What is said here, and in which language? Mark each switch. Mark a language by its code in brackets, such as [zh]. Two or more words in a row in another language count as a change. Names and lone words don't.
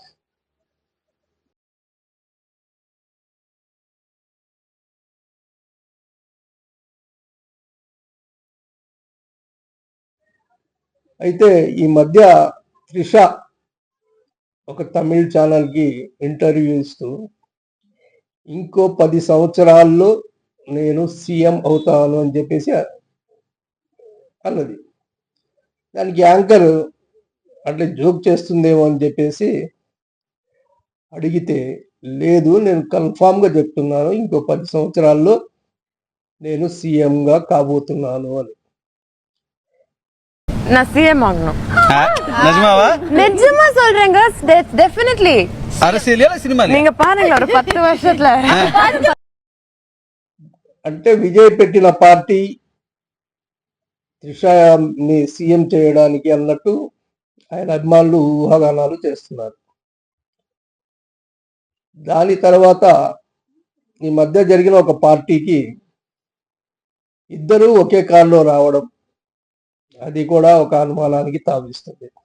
[te] అయితే ఈ మధ్య త్రిష ఒక తమిళ ఛానల్కి ఇంటర్వ్యూ ఇస్తూ ఇంకో 10 సంవత్సరాల్లో నేను సీఎం అవుతాను అని చెప్పేసి అన్నది. దానికి యాంకర్ అంటే జోక్ చేస్తుందేమో అని చెప్పేసి అడిగితే, లేదు నేను కన్ఫామ్గా చెప్తున్నాను, ఇంకో 10 సంవత్సరాల్లో నేను సీఎంగా కాబోతున్నాను అని. [ta] நான் சிஎம் ஆகணும். நிஜமாவா? நிஜமா சொல்றேங்க, டெஃபினெட்லி. அரசியலா సినిమా? நீங்க பாருங்க ஒரு 10 வருஷத்துல. [te] అంటే విజయ్ పెట్టిన పార్టీ త్రిషని సీఎం చేయడానికి అన్నట్టు ఆయన అభిమానులు ఊహాగానాలు చేస్తున్నారు. దాని తర్వాత ఈ మధ్య జరిగిన ఒక పార్టీకి ఇద్దరూ ఒకే కారులో రావడం, అది కూడా ఒక అనుమానానికి తావిస్తుంది.